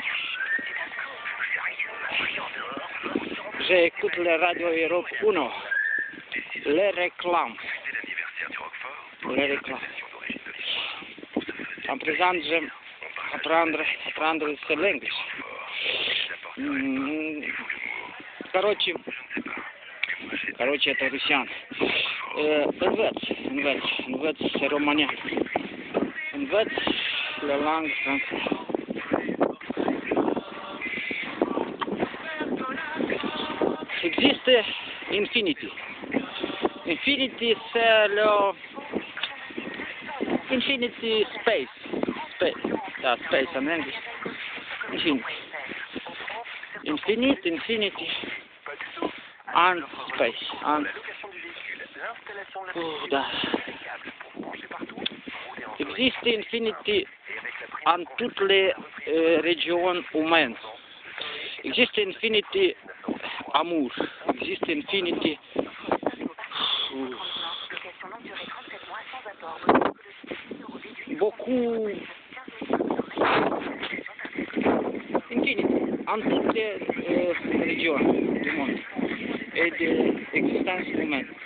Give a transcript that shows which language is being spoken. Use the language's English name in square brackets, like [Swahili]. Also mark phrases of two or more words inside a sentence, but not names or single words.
[French] J'écoute le Radio Europe 1. Les réclames. Les réclames. En présent, j'aime apprendre sur l'anglais. [Russian] Короче, это русян. [Romanian] Învăț românia. Învăț [French] la langue française. [Romanian] Există infinity. [French] Infinity c'est le [English] infinity space. [Romanian] Da, space în engleză. Infinity. [English] And space. [Romanian] Da. Există infinity în toate [French] les régions humaines. [Romanian] Există infinity amour. [French] Există infinity beaucoup infinity en toutes les régions du monde et de l'existence humaine.